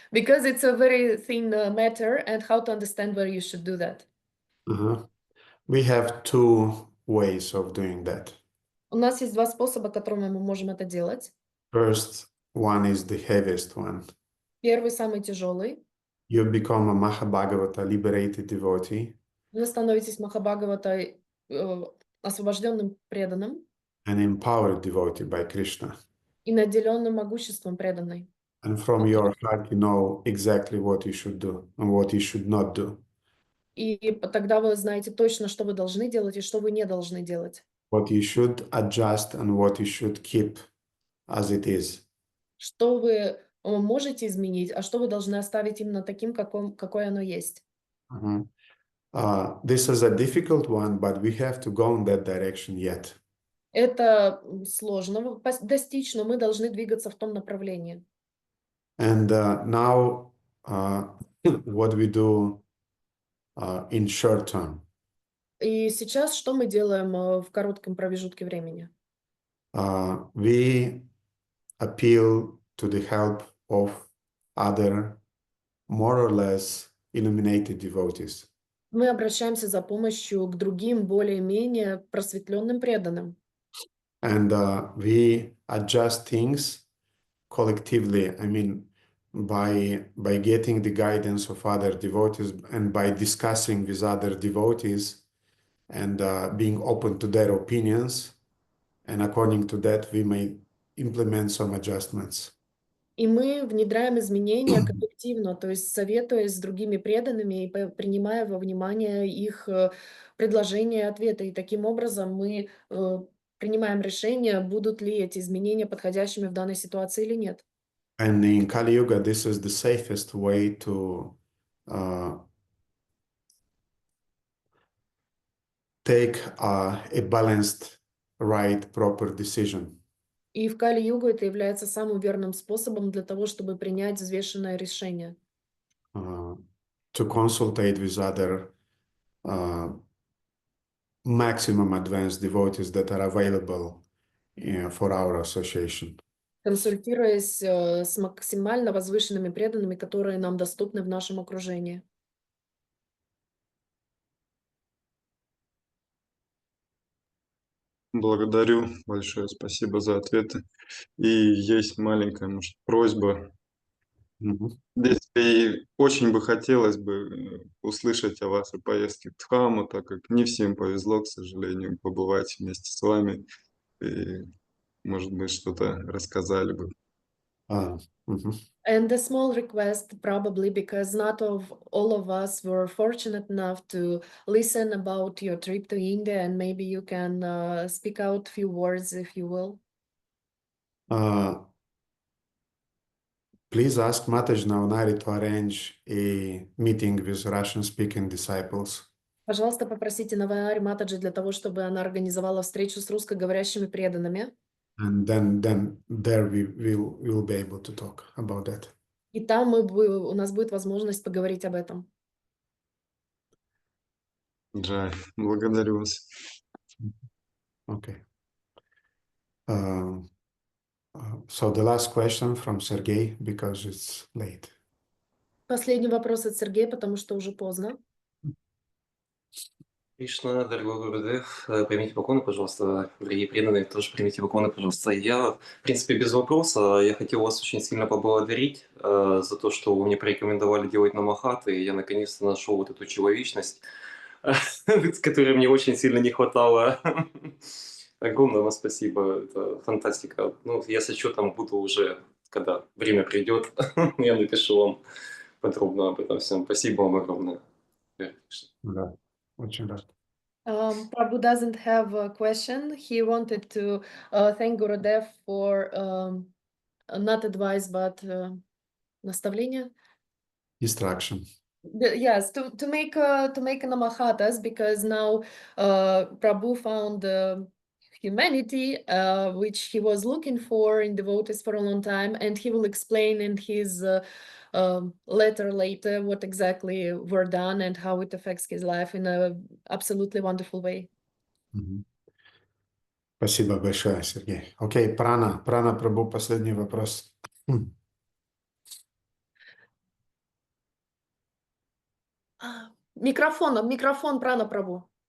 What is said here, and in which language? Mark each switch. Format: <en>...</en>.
<en>Because it's a very thin matter, and how to understand where you should do that. Uh-huh. We have two ways of doing that.</en> <ru>У нас есть два способа, которыми мы можем это делать.</ru> <en>First one is the heaviest one.</en> <ru>Первый, самый тяжелый.</ru> <en>You become a Mahabhagavata liberated devotee</en> <ru>Вы становитесь Махабхагаватой, освобожденным преданным</ru> <en>an empowered devotee by Krishna.</en> <ru>и наделенным могуществом преданной.</ru> <en>And from your heart, you know exactly what you should do and what you should not do.</en> <ru>И тогда вы знаете точно, что вы должны делать и что вы не должны делать.</ru> <en>What you should adjust and what you should keep as it is.</en> <ru>Что вы можете изменить, а что вы должны оставить именно таким, какое оно есть.</ru> <en>Uh-huh. This is a difficult one, but we have to go in that direction yet.</en> <ru>Это сложно достичь, но мы должны двигаться в том направлении.</ru> <en>And now what we do in short term.</en> <ru>И сейчас что мы делаем в коротком промежутке времени?</ru> <en>We appeal to the help of other more or less illuminated devotees.</en> <ru>Мы обращаемся за помощью к другим, более-менее просветленным преданным.</ru> <en>And we adjust things collectively. I mean, by getting the guidance of other devotees and by discussing with other devotees and being open to their opinions, and according to that we may implement some adjustments.</en> <ru>И мы внедряем изменения коллективно, то есть советуясь с другими преданными и принимая во внимание их предложения и ответы. И таким образом мы принимаем решение, будут ли эти изменения подходящими в данной ситуации или нет.</ru> <en>And in Kali Yuga, this is the safest way to take a balanced, right, proper decision.</en> <ru>И в Кали-югу это является самым верным способом для того, чтобы принять взвешенное решение.</ru> <en>To consultate with other maximum advanced devotees that are available for our association.</en> <ru>Консультируясь с максимально возвышенными преданными, которые нам доступны в нашем окружении. Благодарю большое, спасибо за ответы. И есть маленькая, может, просьба. Здесь и очень бы хотелось бы услышать о вашей поездке в Дхамму, так как не всем повезло, к сожалению, побывать вместе с вами. И, может быть, что-то рассказали бы.</ru> <en>And a small request, probably because not all of us were fortunate enough to listen about your trip to India, and maybe you can speak out a few words, if you will. Please ask Mataji Navanari to arrange a meeting with Russian-speaking disciples.</en> <ru>Пожалуйста, попросите Наванари Матаджи для того, чтобы она организовала встречу с русскоговорящими преданными.</ru> <en>And then there we will be able to talk about that.</en> <ru>И там у нас будет возможность поговорить об этом. Джай, благодарю вас.</ru> <en>Okay. So the last question from Sergey, because it's late.</en> <ru>Последний вопрос от Сергея, потому что уже поздно. Кришна, дорогой Гурудев, примите поклоны, пожалуйста, дорогие преданные, тоже примите поклоны, пожалуйста. Я, в принципе, без вопроса, я хотел вас очень сильно поблагодарить за то, что вы мне порекомендовали делать намахаты, и я наконец-то нашел вот эту человечность, которой мне очень сильно не хватало. Огромное вам спасибо, это фантастика. Ну, я с отчетом буду уже, когда время придет, я напишу вам подробно об этом всем. Спасибо вам огромное. Да, очень рад.</ru> <en>Prabhu doesn't have a question. He wanted to thank Gurudev for not advice, but наставление. Instruction. Yes, to make namahatas, because now Prabhu found humanity, which he was looking for in devotees for a long time, and he will explain in his letter later what exactly were done and how it affects his life in a absolutely wonderful way.</en> <ru>Спасибо большое, Сергей. Окей, Прана Прабhu, последний вопрос. Микрофон, Прана Прабhu.</ru>